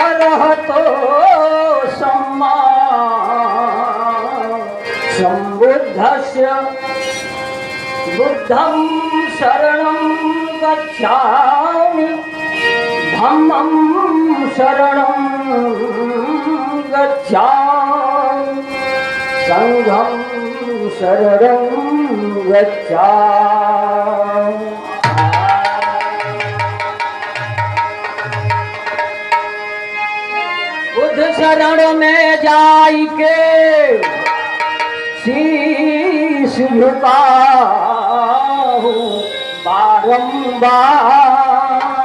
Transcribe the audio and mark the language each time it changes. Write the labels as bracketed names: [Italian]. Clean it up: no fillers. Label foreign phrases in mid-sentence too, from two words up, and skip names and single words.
[Pali] रहतो सम्मा सम्बुद्धस्य बुद्धं शरणं गच्छामि धम्मं शरणं गच्छामि संघं शरणं गच्छामि। [Hindi] बुद्ध शरण में जाई के शीश झुकाओ बारंबार।